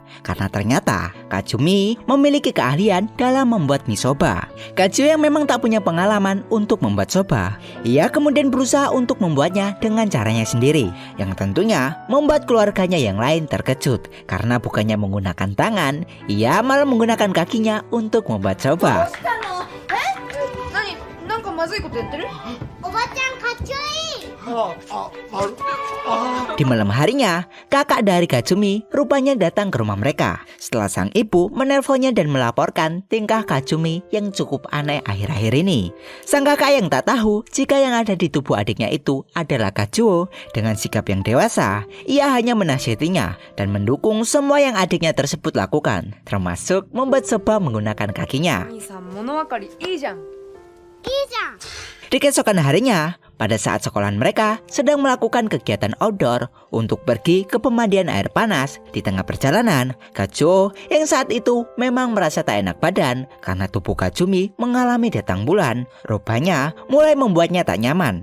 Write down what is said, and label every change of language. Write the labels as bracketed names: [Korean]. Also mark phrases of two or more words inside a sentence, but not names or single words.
[Indonesian] Karena ternyata Kazumi memiliki keahlian dalam membuat mie soba. Kazuo yang memang tak punya pengalaman untuk membuat soba, ia kemudian berusaha untuk membuatnya dengan caranya sendiri, yang tentunya membuat keluarganya yang lain terkejut karena bukannya menggunakan tangan, ia malah menggunakan kakinya untuk membuat soba. [Japanese] 何なんかまずいことやってる？ [Indonesian] Di malam harinya, kakak dari Kazumi rupanya datang ke rumah mereka setelah sang ibu menelponnya dan melaporkan tingkah Kazumi yang cukup aneh akhir-akhir ini. Sang kakak yang tak tahu jika yang ada di tubuh adiknya itu adalah Kazuo, dengan sikap yang dewasa, ia hanya menasihatinya dan mendukung semua yang adiknya tersebut lakukan, termasuk membuat soba menggunakan kakinya. [Japanese] 兄さん物分かりいいじゃん。 [Indonesian] Di keesokan harinya, pada saat sekolahan mereka sedang melakukan kegiatan outdoor untuk pergi ke pemandian air panas, di tengah perjalanan, Kazuo yang saat itu memang merasa tak enak badan karena tubuh Kazumi mengalami datang bulan, rupanya mulai membuatnya tak nyaman.